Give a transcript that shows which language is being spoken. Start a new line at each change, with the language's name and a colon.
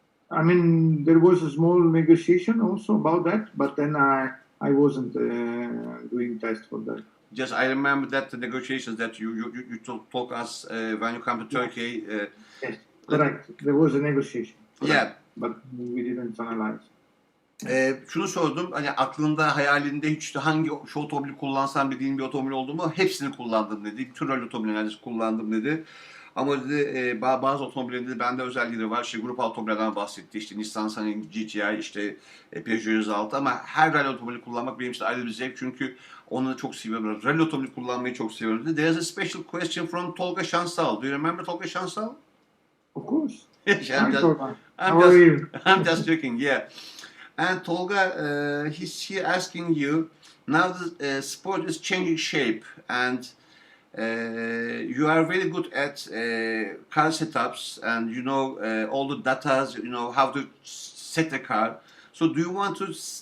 English: I mean, there was a small negotiation also about that, but then I wasn't doing tests for that. Just I remember that the negotiations that you told us when you come to Turkey. Yes, correct. There was a negotiation. Correct. Yeah. But we didn't finalize.
Turkish: Şunu sordum, hani aklında, hayalinde hiç hangi şu otomobili kullansam dediğin bir otomobil oldu mu? Hepsini kullandım dedi. Bütün rally otomobilleri kullandım dedi. Ama dedi bazı otomobillerin dedi bende özellikleri var. İşte grup otomobillerden bahsetti. İşte Nissan Sunny GTI, işte Peugeot 106, ama her rally otomobili kullanmak benim için ayrı bir zevk. Çünkü onu çok seviyorum. Rally otomobili kullanmayı çok seviyorum dedi.
English: There's a special question from Tolga Şansal. Do you remember Tolga Şansal? Of course. I'm just joking, yeah. And Tolga, he's here asking you, now the sport is changing shape, and you are very good at car setups, and all the data, how to set a car. So do you want to